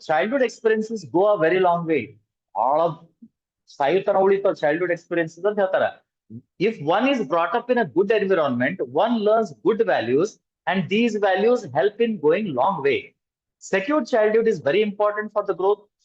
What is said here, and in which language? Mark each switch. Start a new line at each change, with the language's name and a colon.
English: Childhood experiences go a very long way. All of
Kannada: ಸಾಯುತ್ತನ ಉಳಿತಾವ
English: childhood experiences
Kannada: ಅಂತ ಹೇಳ್ತಾರ.
English: If one is brought up in a good environment, one learns good values, and these values help in going long way. Secure childhood is very important for the growth.